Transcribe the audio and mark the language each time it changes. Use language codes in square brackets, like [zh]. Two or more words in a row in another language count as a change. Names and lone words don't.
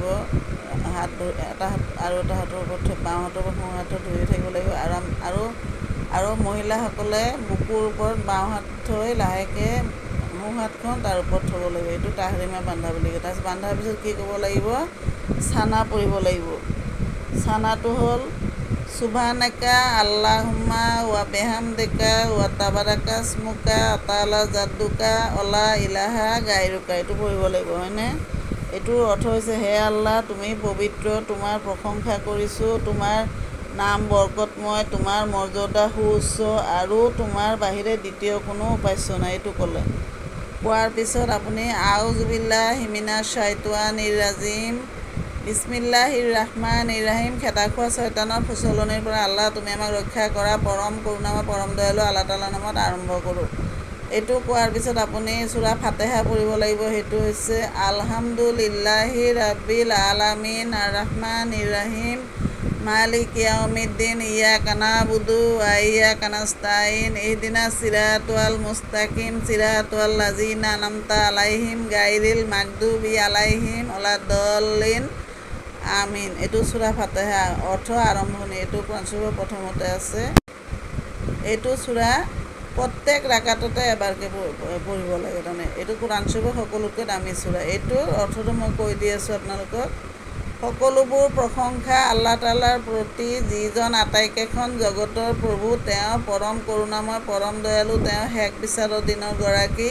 [as] এটা হাত আৰু এটা হাতৰ ওপৰত বাওঁ হাতৰ ওপৰত সোঁ হাতত ধৰি থাকিব লাগিব। আৰু মহিলাসকলে বুকুৰ ওপৰত বাওঁ হাত থৈ লাহেকৈ সোঁ হাতখন তাৰ ওপৰত থ'ব লাগিব। এইটো তাহৰিমা বান্ধা বুলি কয়। তাৰপিছত বান্ধাৰ পিছত কি ক'ব লাগিব? চানা পঢ়িব লাগিব। চানাটো হ'ল [ar] سبحانك اللهم وبحمدك وتبارك اسمك وتعالى جدك ولا إله غيرك. [as] এইটো পঢ়িব লাগিব, হয়নে? এইটোৰ অৰ্থ হৈছে, হে আল্লাহ, তুমি পবিত্ৰ, তোমাৰ প্ৰশংসা কৰিছোঁ, তোমাৰ নাম বৰকতময়, তোমাৰ মৰ্যাদা সুউচ্চ আৰু তোমাৰ বাহিৰে দ্বিতীয় কোনো উপাস্য নাই। এইটো ক'লে কোৱাৰ পিছত আপুনি [ar] أعوذ بالله من الشيطان الرجيم، بسم الله الرحمن الرحيم, [as] খেদা খোৱা শয়তানৰ ফুচলনিৰ পৰা আল্লাহ তুমি আমাক ৰক্ষা কৰা, পৰম কৰোণাময় পৰম দয়ালু আল্লাহ তাআলাৰ নামত আৰম্ভ কৰোঁ। এইটো কোৱাৰ পিছত আপুনি সূৰা ফাতিহা পঢ়িব লাগিব। সেইটো হৈছে [ar] الحمد لله رب العالمين الرحمن الرحيم مالك يوم الدين إياك نعبد وإياك نستعين اهدنا الصراط المستقيم صراط الذين أنعمت عليهم غير المغضوب عليهم ولا الضالين آمين. [as] এইটো সূৰা ফাতিহা অৰ্থ আৰম্ভণি। এইটো কোৰআন শৰীফৰ প্ৰথমতে আছে। এইটো সূৰা প্ৰত্যেক ৰাকাততে এবাৰকৈ পঢ়িব লাগে। তাৰমানে এইটো কোৰআন শৰীফৰ সকলোতকৈ দামী সূৰা। এইটোৰ অৰ্থটো মই কৈ দি আছোঁ আপোনালোকক। সকলোবোৰ প্ৰশংসা আল্লাহ তাআলাৰ প্ৰতি, যিজন আটাইকেইখন জগতৰ প্ৰভু, তেওঁ পৰম কৰোণাময় পৰম দয়ালু, তেওঁ শেষ বিচাৰৰ দিনৰ গৰাকী।